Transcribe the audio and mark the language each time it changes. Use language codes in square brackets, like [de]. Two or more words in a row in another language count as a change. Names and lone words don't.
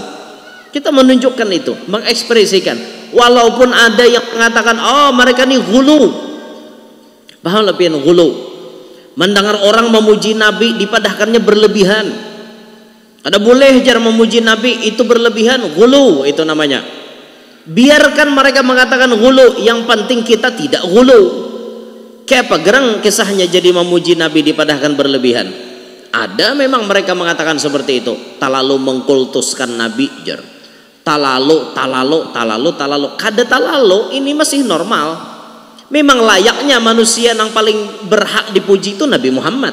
[id] Kita menunjukkan itu, mengekspresikan. Walaupun ada yang mengatakan, oh mereka ini ghulu. Paham lebih ghulu. [bjn] Mendengar orang memuji Nabi dipadahkannya berlebihan. Ada boleh jar memuji Nabi itu berlebihan, ghulu itu namanya. [id] Biarkan mereka mengatakan ghulu, yang penting kita tidak ghulu. [bjn] Kayak apa gerang kisahnya jadi memuji Nabi dipadahkan berlebihan. [id] Ada memang mereka mengatakan seperti itu. Talalu mengkultuskan Nabi jar. [bjn] Talalu. Kada talalu ini masih normal. [id] Memang layaknya manusia yang paling berhak dipuji itu Nabi Muhammad.